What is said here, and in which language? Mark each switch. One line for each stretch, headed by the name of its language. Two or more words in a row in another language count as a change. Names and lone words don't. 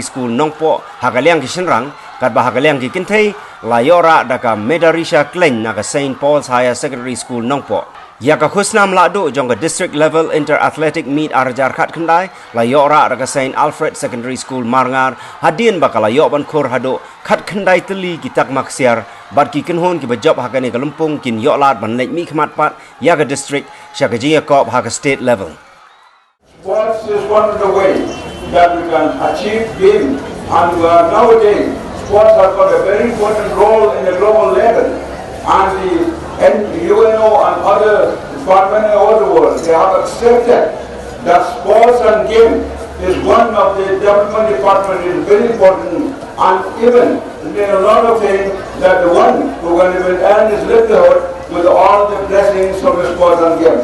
Khasi: School Nongpo hakaliang ki shinrang kadba hakaliang ki kintay la yora daga Medarisha Kleng naga St Paul's Higher Secondary School Nongpo Yaka khusnam lado jong
English: district level inter athletic meet
Khasi: arjar khat khandai la yora raga Saint Alfred Secondary School Marngar hadin bakala yo ban khur hado khat khandai teli kitak maksiar bar ki kinhon ki bajob hakane Kalumpung kin yo lat ban lek mi khmat pat yaga district shaka jiya kop haga
English: state level. Sports is one of the ways that we can achieve game, and nowadays sports have got a very important role in the global level, and UNO and other departments all the world, they have accepted that sports and game is one of the development department is very important, and even there are a lot of things that the one who will earn his livelihood with all the blessings of the sports and games.